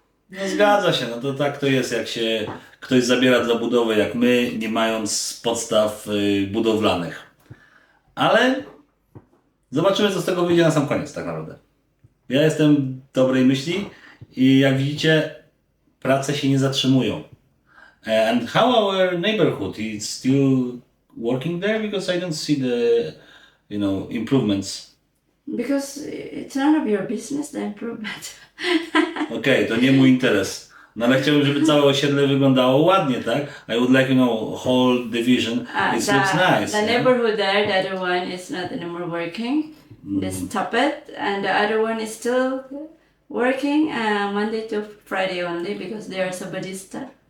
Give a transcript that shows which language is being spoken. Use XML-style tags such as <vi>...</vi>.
<pl>No zgadza się, no to tak to jest, jak się ktoś zabiera dla budowy, jak my, nie mając podstaw budowlanych. Ale zobaczymy, co z tego wyjdzie na sam koniec tak naprawdę. Ja jestem dobrej myśli i jak widzicie, prace się nie zatrzymują.</pl> <en>And how our neighborhood is still working there? Because I don't see the, improvements. Because it's none of your business, the improvement.</en> <pl>Okej, to nie mój interes. No ale chciałbym, żeby całe osiedle wyglądało ładnie, tak?</pl> <en>I would like, whole division. It looks nice. The yeah? neighborhood there, the other one is not anymore working. They stop it, and the other one is still working Monday to Friday only because they are Sabadista.</en>